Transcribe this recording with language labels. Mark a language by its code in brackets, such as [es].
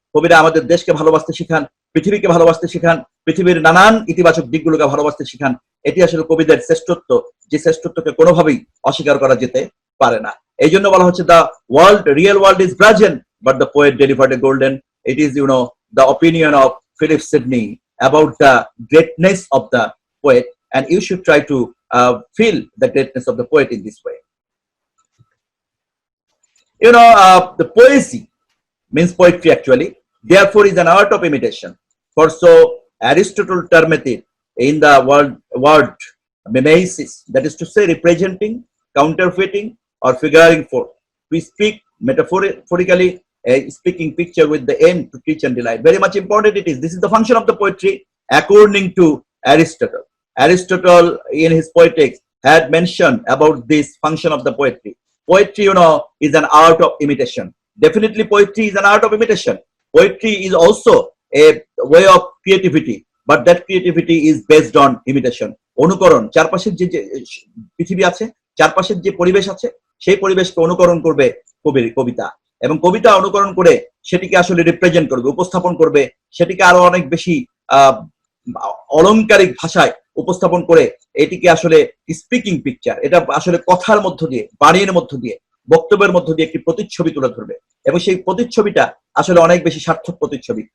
[bn] কবিরা আমাদের দেশকে ভালোবাসতে শিখান, পৃথিবীকে ভালোবাসতে শিখান, পৃথিবীর নানান ইতিবাচক দিকগুলোকে ভালোবাসতে শিখান। এটি আসলে কবিদের শ্রেষ্ঠত্ব, যে শ্রেষ্ঠত্বকে কোনোভাবেই অস্বীকার করা যেতে পারে না। [en] এই জন্য বলা হচ্ছে the real world is brazen, but the poet delivered a golden. It is the opinion of Philip Sidney about the greatness of the poet, and you should try to feel the greatness of the poet in this way. The poesy means poetry actually, therefore is an art of imitation. For so Aristotle termed it in the word mimesis, that is to say representing, counterfeiting, or figuring forth. We speak metaphorically, a speaking picture with the end to teach and delight. Very much important it is. This is the function of the poetry according to Aristotle. Aristotle in his Poetics had mentioned about this function of the poetry. Poetry, is an art of imitation. Definitely poetry is an art of imitation. Poetry is also a way of creativity, but that creativity is based on imitation. [bn] অনুকরণ, চারপাশের যে পৃথিবী আছে, চারপাশের যে পরিবেশ আছে, সেই পরিবেশকে অনুকরণ করবে কবিতা, এবং কবিতা অনুকরণ করে সেটিকে আসলে রিপ্রেজেন্ট করবে, উপস্থাপন করবে, সেটিকে আরো অনেক বেশি অলংকারিক ভাষায় উপস্থাপন করে এটিকে আসলে স্পিকিং পিকচার, এটা আসলে কথার মধ্য দিয়ে, বাণীর মধ্য দিয়ে, বক্তব্যের মধ্য দিয়ে একটি প্রতিচ্ছবি তুলে ধরবে, এবং সেই প্রতিচ্ছবিটা আসলে অনেক বেশি সার্থক প্রতিচ্ছবি।